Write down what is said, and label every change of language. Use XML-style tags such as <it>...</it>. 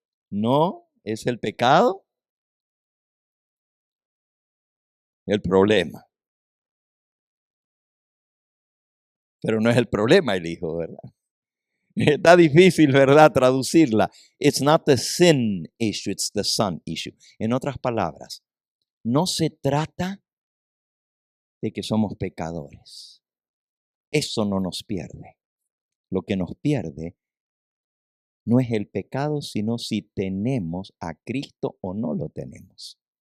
<es>No es el pecado el problema. Pero no es el problema el hijo, ¿verdad? Está difícil, ¿verdad?, traducirla.</es> <en>It's not the sin issue, it's the son issue.</en> <es>En otras palabras, no se trata de que somos pecadores. Eso no nos pierde. Lo que nos pierde no es el pecado, sino si tenemos a Cristo o no lo tenemos.</es>